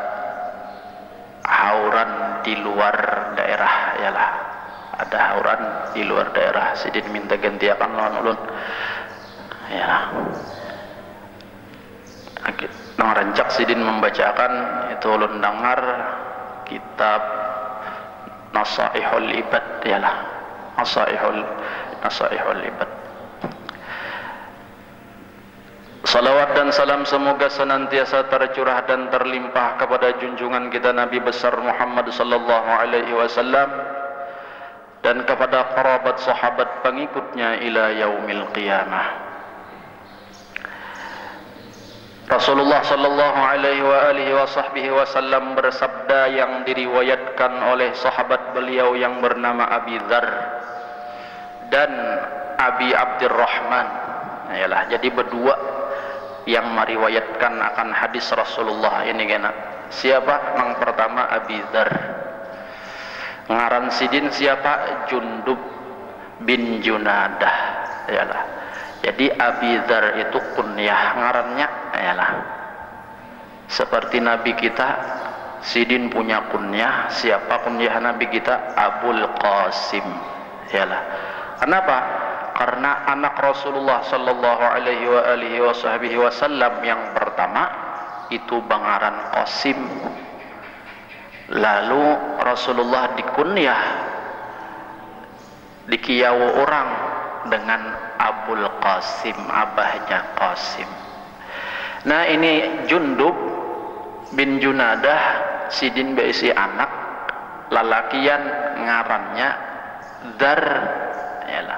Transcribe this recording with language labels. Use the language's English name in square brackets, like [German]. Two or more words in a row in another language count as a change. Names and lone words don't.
[Banjar] hauran di luar daerah, yalah ada hauran di luar daerah, sidin minta gantiakan lawan ulun, yalah rancak sidin membacakan itu ulun dengar kitab Nasaihul Ibad, yalah Nasaihul Ibad. [Indonesian] Salawat dan salam semoga senantiasa tercurah dan terlimpah kepada junjungan kita Nabi besar Muhammad [Arabic] صلى الله عليه وسلم [Indonesian] dan kepada kerabat sahabat pengikutnya [Arabic] إلى يوم القيامة. [Indonesian] Rasulullah [Arabic] صلى الله عليه وسلم [Indonesian] bersabda yang diriwayatkan oleh sahabat beliau yang bernama Abi Dzar dan Abi Abdurrahman. [Banjar] Yalah, jadi berdua yang meriwayatkan akan hadis Rasulullah ini kena. Siapa? Yang pertama Abi Dzar. Ngaran sidin siapa? Jundub bin Junadah. Yalah. Jadi Abi Dzar itu kunyah, ngarannya yalah. Seperti Nabi kita, sidin punya kunyah. [Indonesian] Siapa kunyah Nabi kita? Abul Qasim. Yalah. Kenapa? Karena anak Rasulullah [Arabic] صلى الله عليه وسلم [Indonesian] yang pertama itu bangaran Qasim. [Banjar] Lalu Rasulullah dikunyah, dikiyau orang dengan [Arabic] أبو القاسم, [Banjar] abahnya Qasim. Nah, ini Jundub bin Junadah sidin beisi anak lalakian ngarannya Dzar, yalah.